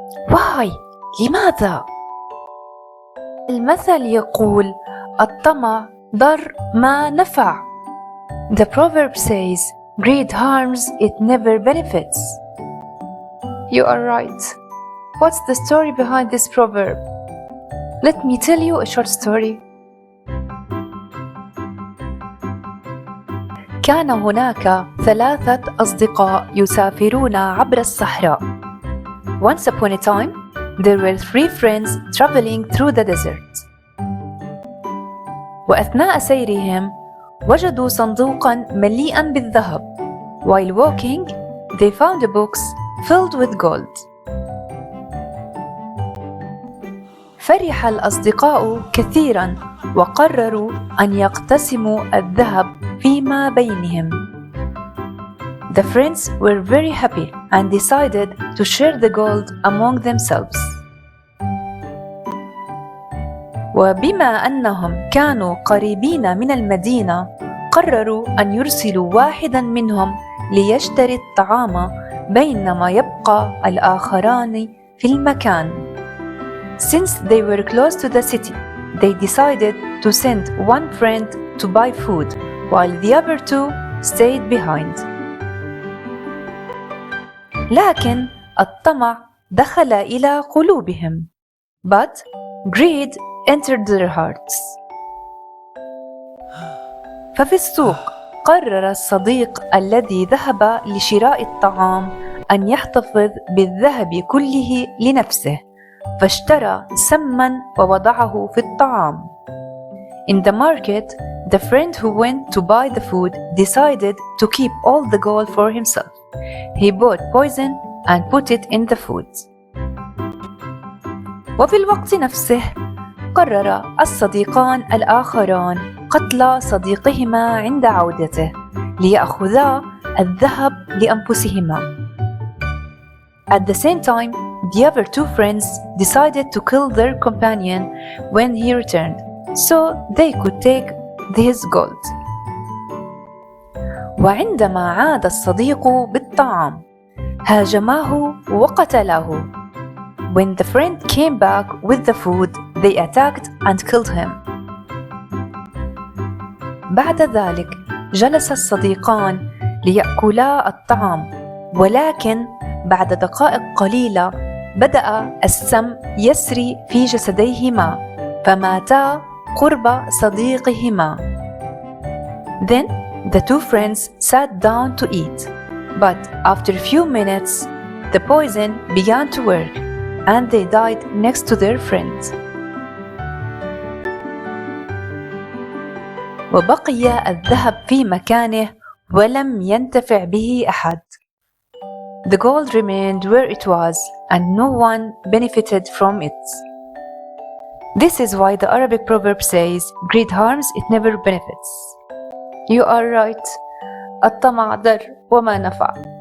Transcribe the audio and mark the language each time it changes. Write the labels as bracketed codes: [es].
[ar] واي لماذا؟ المثل يقول الطمع ضر ما نفع. [en] The proverb says greed harms, it never benefits. You are right. What's the story behind this proverb? Let me tell you a short story. [ar] كان هناك 3 أصدقاء يسافرون عبر الصحراء. [en] Once upon a time, there were 3 friends traveling through the desert. [ar] وأثناء سيرهم وجدوا صندوقاً مليئاً بالذهب. [en] While walking, they found a box filled with gold. [ar] فرح الأصدقاء كثيراً وقرروا أن يقتسموا الذهب فيما بينهم. [en] The friends were very happy and decided to share the gold among themselves. [ar] وبما أنهم كانوا قريبين من المدينة، قرروا أن يرسلوا واحداً منهم ليشتري الطعام بينما يبقى الآخران في المكان. [en] Since they were close to the city, they decided to send one friend to buy food, while the other 2 stayed behind. [ar] لكن الطمع دخل إلى قلوبهم. [en] But greed entered their hearts. [ar] ففي السوق قرر الصديق الذي ذهب لشراء الطعام أن يحتفظ بالذهب كله لنفسه، فاشترى سماً ووضعه في الطعام. [en] In the market, the friend who went to buy the food decided to keep all the gold for himself. He bought poison and put it in the food. [ar] وفي الوقت نفسه قرر الصديقان الآخران قتل صديقهما عند عودته ليأخذا الذهب لأنفسهما. [en] At the same time, the other 2 friends decided to kill their companion when he returned, so they could take his gold. [ar] وعندما عاد الصديق بالطعام هاجماه وقتله. [en] When the friend came back with the food, they attacked and killed him. [ar] بعد ذلك جلس الصديقان ليأكلا الطعام، ولكن بعد دقائق قليلة بدأ السم يسري في جسديهما فماتا قرب صديقهما. [en] Then the 2 friends sat down to eat, but after a few minutes the poison began to work and they died next to their friend. [ar] وبقي الذهب في مكانه ولم ينتفع به أحد. [en] The gold remained where it was and no one benefited from it. This is why the Arabic proverb says, greed harms, it never benefits. You are right. [ar] الطمع ضر وما نفع.